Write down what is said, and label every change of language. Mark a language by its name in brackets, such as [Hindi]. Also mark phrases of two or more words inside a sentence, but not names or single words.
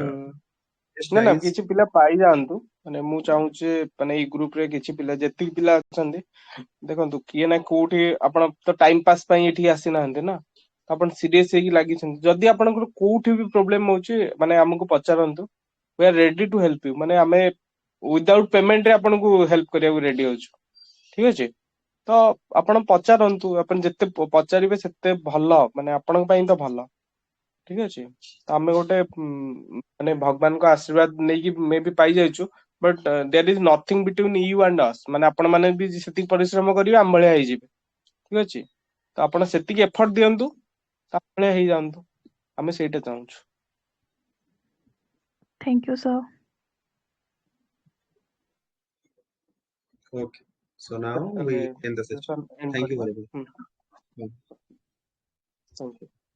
[Odia] ନା ନା, କିଛି ପିଲା ପାଇଯାଆନ୍ତୁ। ମାନେ ମୁଁ ଚାହୁଁଛି ମାନେ ଏଇ ଗ୍ରୁପରେ କିଛି ପିଲା, ଯେତିକି ପିଲା ଅଛନ୍ତି, ଦେଖନ୍ତୁ କିଏ ନା କୋଉଠି, ଆପଣ ତ [English] time pass [Odia] ପାଇଁ ଏଠିକି ଆସିନାହାନ୍ତି ନା, ଆପଣ ସିରିୟସ ହେଇକି ଲାଗିଛନ୍ତି। ଯଦି ଆପଣଙ୍କର କୋଉଠି ବି ପ୍ରୋବ୍ଲେମ ହଉଛି, ମାନେ ଆମକୁ ପଚାରନ୍ତୁ, [English] we are ready to help you। [Odia] ମାନେ ଆମେ [English] without payment [Odia] ଆପଣଙ୍କୁ ହେଲ୍ପ କରିବାକୁ ରେଡି ଅଛୁ। ଠିକ ଅଛି, ତ ଆପଣ ପଚାରନ୍ତୁ, ଆପଣ ଯେତେ ପଚାରିବେ ସେତେ ଭଲ, ମାନେ ଆପଣଙ୍କ ପାଇଁ ତ ଭଲ। ଠିକ ଅଛି, ତ ଆମେ ଗୋଟେ ମାନେ ଭଗବାନଙ୍କ ଆଶୀର୍ବାଦ ନେଇକି ମେ ବି ପାଇଯାଇଛୁ, [English] but there is nothing between you and us. [Odia] ମାନେ ଆପଣ ମାନେ ବି ସେତିକି ପରିଶ୍ରମ କରିବେ, ଆମ ଭଳିଆ ହେଇଯିବେ। ଠିକ ଅଛି, ତ ଆପଣ ସେତିକି ଏଫର୍ଟ ଦିଅନ୍ତୁ, ତା ଭଳିଆ ହେଇଯାଆନ୍ତୁ। ଆମେ ସେଇଟା ଚାହୁଁଛୁ। [English] Thank you, sir. Okay, so now we [Odia] ତାହେଲେ [English] end the session. ଏଣ୍ଡ Thank you [Odia] କରିବା। [English] very much. thank you.